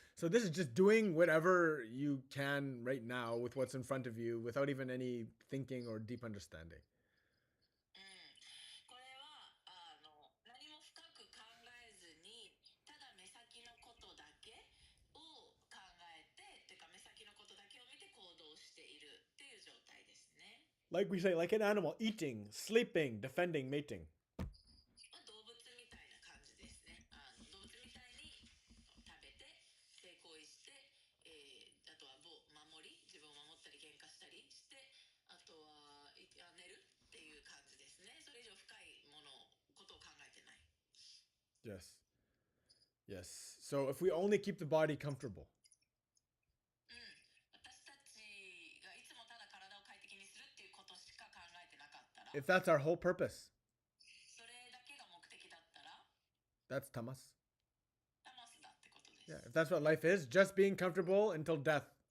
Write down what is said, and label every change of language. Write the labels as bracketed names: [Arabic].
[English] So this is just doing whatever you can right now with what's in front of you without even any thinking or deep understanding. [Japanese] これは何も深く考えずにただ目先のことだけを考えてというか目先のことだけを見て行動しているっていう状態ですね。 [English] Like we say, like an animal, eating, sleeping, defending, mating. [Japanese] 動物みたいな感じですね。動物みたいに食べて性行為して、あとは守り自分を守ったり喧嘩したりしてあとは寝るっていう感じですね。それ以上深いことを考えてない。 [English] Yes. Yes. So if we only keep the body comfortable, [Japanese] 私たちがいつもただ体を快適にするっていうことしか考えてなかったら [English] if that's our whole purpose, [Japanese] それだけが目的だったら [English] that's tamas. [Japanese] タマスだってことです。 [English] Yeah, if that's what life is, just being comfortable until death.